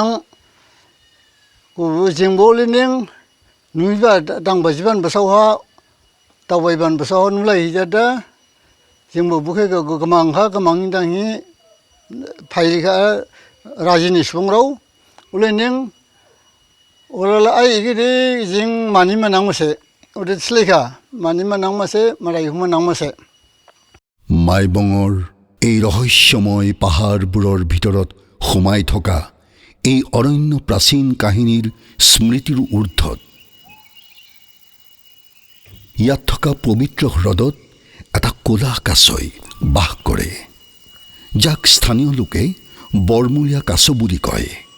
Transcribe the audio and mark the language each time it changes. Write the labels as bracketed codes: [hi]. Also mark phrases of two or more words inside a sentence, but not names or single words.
[dis] को जिंबो लिंदों नुयबा दांबा जिबान बसावहा दावबायबान बसाव नुलायहैजादा जोंबो बुखे गोमांहा गोमांनि दांहि फायलिखा राजिनि सुबुंराव उलायनों उराला आइ गिदि जिं मानि मानां मोसे उदे स्लेखा मानि मानां मासे मारायहु मानां मासे। [as] মাইবঙৰ এই ৰহস্যময় পাহাৰবোৰৰ ভিতৰত সোমাই থকা এই অৰণ্য প্ৰাচীন কাহিনীৰ স্মৃতিৰ ঊৰ্ধত ইয়াত থকা পবিত্ৰ হ্ৰদত এটা ক'লা কাছই বাস কৰে, যাক স্থানীয় লোকে বৰমূৰীয়া কাছ বুলি কয়।